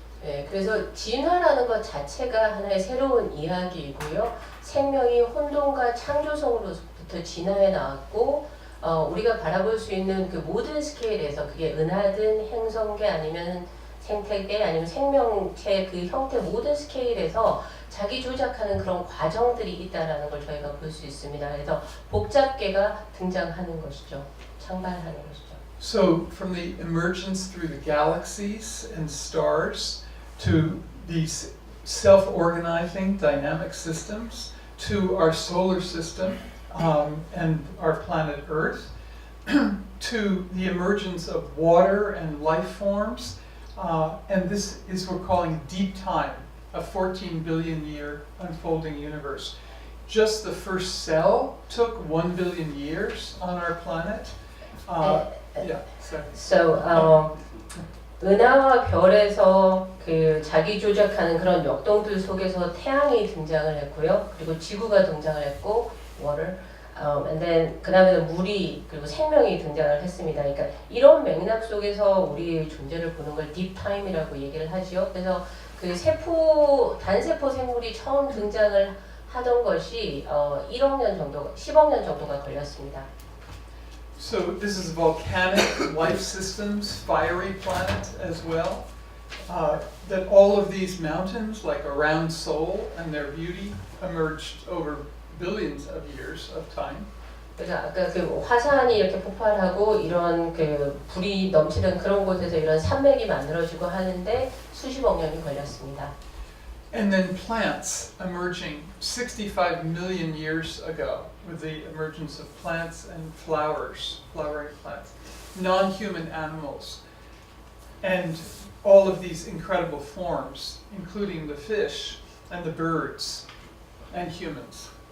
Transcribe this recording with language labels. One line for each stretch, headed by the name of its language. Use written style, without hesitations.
Korean: 네, 그래서 진화라는 것 자체가 하나의 새로운 이야기이고요. 생명이 혼돈과 창조성으로부터 진화해 나왔고 우리가 바라볼 수 있는 그 모든 스케일에서 그게 은하든 행성계 아니면 생태계 아니면 생명체 그 형태 모든 스케일에서 자기 조작하는 그런 과정들이 있다라는 걸 저희가 볼 수 있습니다. 그래서 복잡계가 등장하는 것이죠. 창발하는 것이죠.
English: So from the emergence through the galaxies and stars to these self-organizing dynamic systems to our solar system and our planet Earth to the emergence of water and life forms and this is we're calling deep time, a 14 billion year unfolding universe. Just the first cell took 1 billion years on our planet. Yeah, sorry.
Korean: So, 은하와 별에서 그 자기 조작하는 그런 역동들 속에서 태양이 등장을 했고요. 그리고 지구가 등장을 했고,
English: water. And then
Korean: 그 다음에는 물이 그리고 생명이 등장을 했습니다. 그러니까 이런 맥락 속에서 우리의 존재를 보는 걸 deep time이라고 얘기를 하지요. 그래서 그 단세포 생물이 처음 등장을 하던 것이 10억 년 정도가 걸렸습니다.
English: So this is volcanic life systems, fiery planet as well. That all of these mountains, like around Seoul and their beauty, emerged over billions of years of time.
Korean: 그래서 아까 그 화산이 이렇게 폭발하고 이런 그 불이 넘치는 그런 곳에서 이런 산맥이 만들어지고 하는데 수십억 년이 걸렸습니다.
English: And then plants emerging 65 million years ago with the emergence of plants and flowers, flowering plants, non-human animals, and all of these incredible forms, including the fish and the birds and humans.